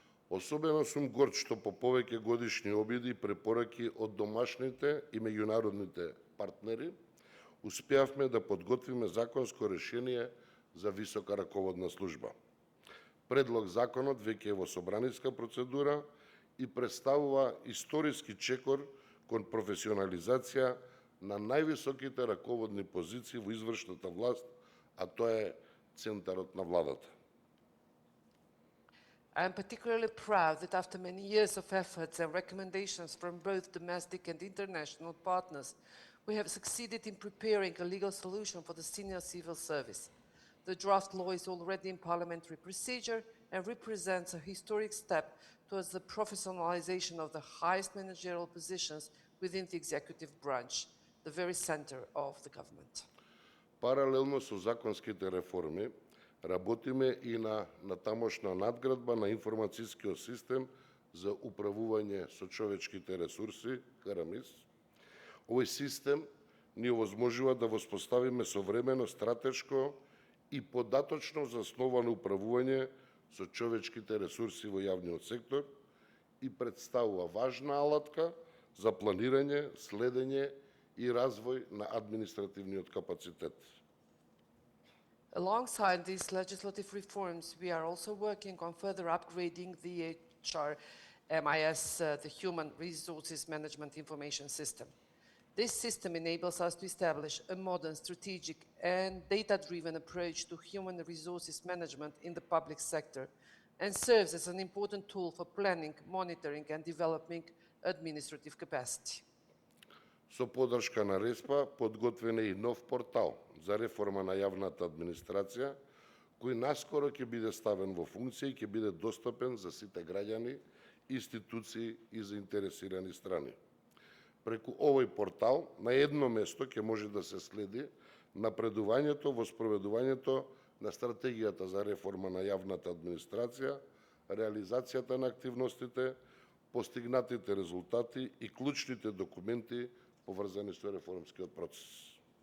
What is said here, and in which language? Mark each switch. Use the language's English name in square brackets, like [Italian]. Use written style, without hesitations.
[Macedonian] Особено сум горд што по повеќе годишни обиди и препораки од домашните и меѓународните партнери успеавме да подготвиме законско решение за висока раководна служба. Предлог законот веќе е во собраниска процедура и представува историски чекор кон професионализација на највисоките раководни позиции во извршната власт, а тоа е центарот на владата. [English] I am particularly proud that after many years of efforts and recommendations from both domestic and international partners, we have succeeded in preparing a legal solution for the senior civil service. The draft law is already in parliamentary procedure and represents a historic step towards the professionalization of the highest managerial positions within the executive branch, the very center of the government. [Macedonian] Паралелно со законските реформи, работиме и на тамошна надградба на информацијскиот систем за управување со човечките ресурси, КРМИС. Овој систем ни овозможува да воспоставиме современо, стратешко и податочно засновано управување со човечките ресурси во јавниот сектор и представува важна алатка за планирање, следење и развој на административниот капацитет. [English] Alongside these legislative reforms, we are also working on further upgrading the HRMIS, the Human Resources Management Information System. This system enables us to establish a modern, strategic, and data-driven approach to human resources management in the public sector and serves as an important tool for planning, monitoring, and developing administrative capacity. [Macedonian] Со поддршка на РЕСПА подготвен е и нов портал за реформа на јавната администрација, кој наскоро ќе биде ставен во функција и ќе биде достапен за сите граѓани, институции и заинтересирани страни. Преку овој портал на едно место ќе може да се следи напредувањето во спроведувањето на стратегијата за реформа на јавната администрација, реализацијата на активностите, постигнатите резултати и клучните документи поврзани со реформскиот процес.